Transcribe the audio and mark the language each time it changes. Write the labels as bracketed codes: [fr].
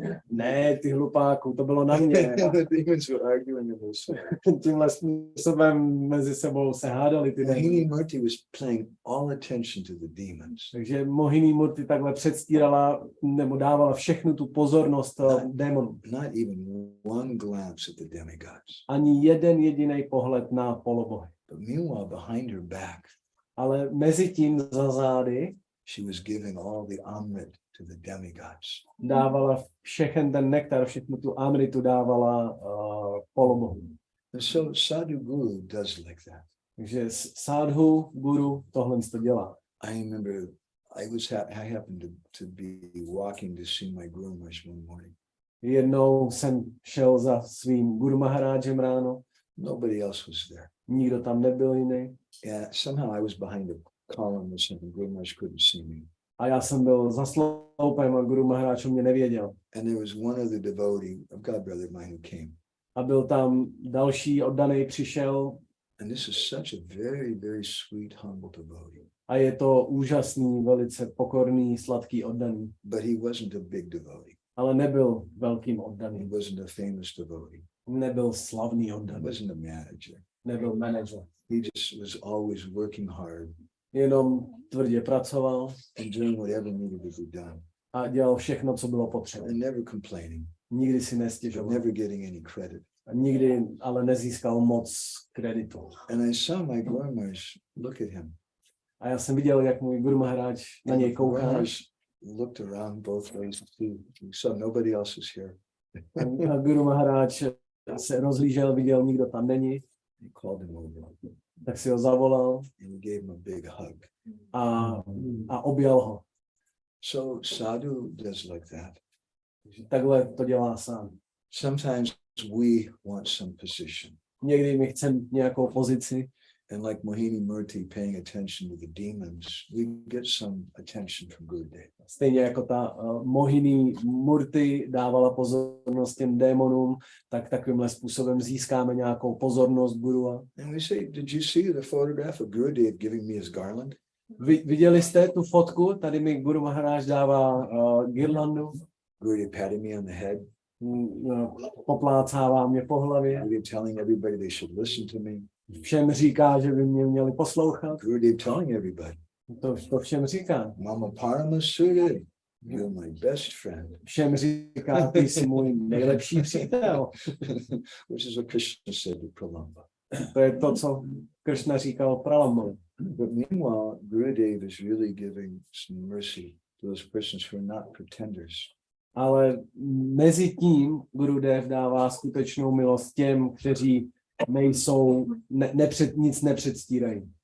[cs] Ne, ty hlupáku, to bylo na mě. [en] The demons were arguing about it. [cs] Tímhle způsobem mezi sebou se hádali ty démoni. [en] Mohini Murti was paying all attention to the demons. [cs] Takže Mohini Murti takhle předstírala nebo dávala všechnu tu pozornost démonů. [en] Not even one glance at the demigods. [cs] Ani jeden jediný pohled na polobohy. [en] But meanwhile, behind her back, [cs] ale mezi tím za zády [en] she was giving all the amrit to the demigods. [cs] Dávala všechen ten nektar, všechnu tu amritu dávala polobohům. [en] And so Sadhu Guru does like that. [cs] Takže Sadhu Guru tohle to dělá. [en] I remember I happened to be walking to see my Guru Maharaj one morning. [cs] Jednou jsem šel za svým Guru Maharájem ráno. [en] Nobody else was there. [cs] Nikdo tam nebyl jiný. [en] And somehow I was behind a column or something. Guru Maharaj couldn't see me. [cs] A já jsem byl za sloupem a Guru Maharaj mě nevěděl. [en] And there was one other devotee, a godbrother of mine, who came. [cs] A byl tam další oddaný přišel. [en] And this is such a very, very sweet, humble devotee. [cs] A je to úžasný, velice pokorný, sladký oddaný. [en] But he wasn't a big devotee. [cs] Ale nebyl velkým [en] He [cs] oddaným. [en] wasn't a famous devotee. [cs] Nebyl slavný [en] He [cs] oddaný. [en] wasn't a manager. [cs] Nebyl manažer. [en] He just was always working hard [cs] Jenom tvrdě pracoval [en] and doing whatever needed to be done. [cs] a dělal všechno, co bylo potřeba. [en] And never complaining, [cs] Nikdy si [en] but [cs] nestěžoval. [en] never getting any credit. [cs] A nikdy ale nezískal moc kreditu. [en] And I saw my Guru Maharaj look at him. [cs] A já jsem viděl, jak můj Guru Maharaj na něj kouká. [en] looked around both ways. He saw nobody else is here. [cs] A Guru Maharaj se rozhlížel, viděl, nikdo tam není, [en] He called him over [cs] tak si ho zavolal [en] and he gave him a big hug. [cs] a objal ho. [en] So sadhu does like that. [cs] Takhle to dělá sám. [en] Sometimes we want some position. [cs] Někdy my chceme nějakou pozici. [en] And like Mohini Murti paying attention to the demons, we get some attention from Gurudev. [cs] Stejně jako ta Mohini Murti dávala pozornost těm démonům, tak takovýmhle způsobem získáme nějakou pozornost Gurua. [en] And we say, did you see the photograph of Gurudev giving me his garland? [cs] Viděli jste tu fotku? Tady mi Guru Maharaj dává girlandu. [en] Gurudev patting me on the head. [cs] Poplácává mě po hlavě. [en] Gurudev telling everybody they should listen to me. [cs] Všem říká, že by mě měli poslouchat. [en] Gurudev telling everybody. [cs] To všem říká. [en] Mama Pralambasuravada, you're my best friend. [cs] Všem říká, ty jsi můj nejlepší přítel. [en] Which is what Krishna said to Pralamba. [cs] To je to, co Krishna říkal Pralambovi. [en] But meanwhile, Gurudev is really giving some mercy to those persons who are not pretenders. [cs] Ale mezi tím Gurudev dává skutečnou milost těm, kteří nejsou, nic nepředstírají.